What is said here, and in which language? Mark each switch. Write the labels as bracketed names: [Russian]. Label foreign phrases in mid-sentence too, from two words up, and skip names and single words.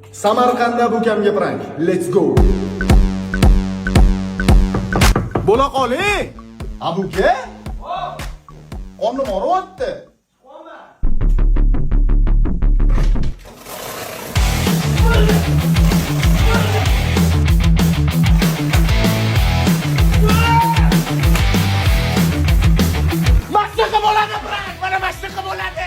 [Uzbek] Samarqandda bu kamga prank. [English] Let's go. [Uzbek] Bo'la qoling. Abuka? Qornim og'riyapti. Mashnaqa bo'ladi prank, mana mashnaqa bo'ladi.